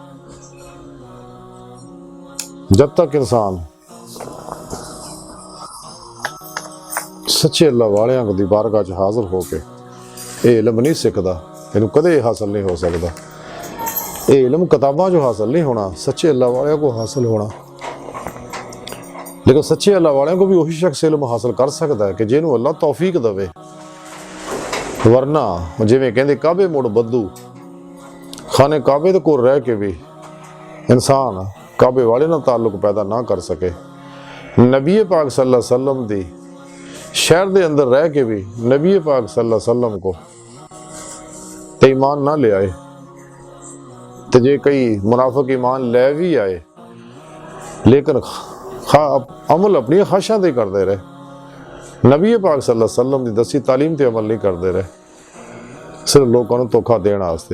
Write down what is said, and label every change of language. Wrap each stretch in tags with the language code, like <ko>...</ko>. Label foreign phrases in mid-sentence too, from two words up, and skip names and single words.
<pa>جب تک انسان سچے اللہ والیاں دی بارگاہ چ حاضر ہو کے یہ علم نہیں سکھدا، اینوں کدے حاصل نہیں ہو سکدا. یہ علم کتاباں جو حاصل نہیں ہونا، سچے اللہ والیاں کو حاصل ہونا.</pa> <ur>لیکن سچے اللہ والیاں کو بھی وہی شخص علم حاصل کر سکتا ہے کہ جنہوں نے اللہ توفیق دیوے.</ur> <pa>ورنہ جیویں کہندے کعبے مڑ بدو، خانے کعبے دے کول رہ کے بھی انسان کعبے والے نال تعلق پیدا نہ کر سکے، نبی پاک</pa> <ar>صلى الله عليه وسلم</ar> <pa>دی شہر دے اندر رہ کے بھی نبی پاک</pa> <ar>صلى الله عليه وسلم</ar> <pa>کو تے ایمان نہ لے آئے، تو جے کئی منافق ایمان لے بھی آئے لیکن عمل اپنی خواہشاں تے</pa> <ur>کرتے رہے,</ur> <pa>نبی پاک</pa> <ar>صلى الله عليه وسلم</ar> <pa>کی دسی تعلیم تے عمل</pa> <ur>نہیں کرتے رہے، صرف لوگوں کو دھوکہ دینے واسطے.</ur>